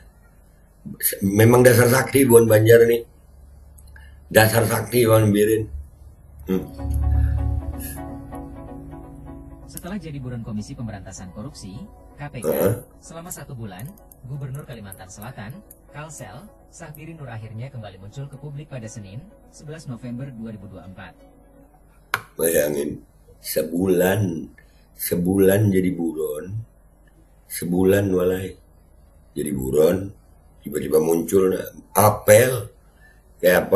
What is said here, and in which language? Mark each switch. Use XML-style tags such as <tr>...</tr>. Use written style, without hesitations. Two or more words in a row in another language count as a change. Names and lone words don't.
<id>Memang dasar sakti Buan Banjar nih. Dasar sakti Buan Birin. Setelah jadi buron Komisi Pemberantasan Korupsi, KPK, selama 1 bulan, Gubernur Kalimantan Selatan, Kalsel, Sabirin Nur akhirnya kembali muncul ke publik pada Senin, 11 November 2024. Bayangin, sebulan jadi buron, sebulan walai jadi buron, tiba-tiba muncul apel, kayak apa?</id>